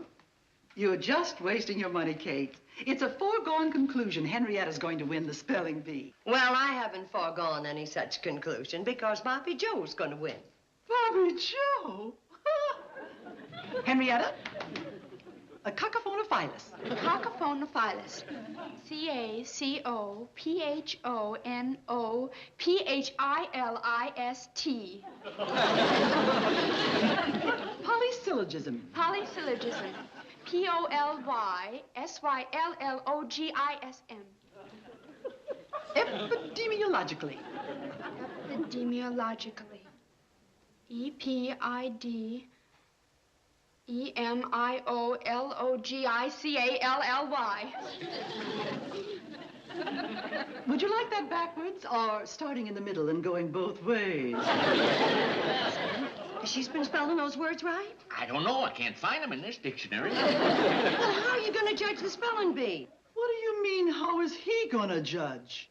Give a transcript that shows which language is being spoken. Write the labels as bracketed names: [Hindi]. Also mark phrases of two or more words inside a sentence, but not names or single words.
[English] You're just wasting your money, Kate. It's a foregone conclusion Henrietta's going to win the spelling bee. Well, I haven't foregone any such conclusion because Bobby Joe's going to win. Bobby Joe? Henrietta? A cacophonophilus. Cacophonophilus. C-A-C-O-P-H-O-N-O-P-H-I-L-I-S-T. Polysyllogism. Polysyllogism. P-O-L-Y-S-Y-L-L-O-G-I-S-M. Epidemiologically. Epidemiologically. E-P-I-D-E-M-I-O-L-O-G-I-C-A-L-L-Y. Would you like that backwards or starting in the middle and going both ways? She's been spelling those words right? I don't know. I can't find them in this dictionary. Well, how are you going to judge the spelling bee? What do you mean, how is he gonna judge?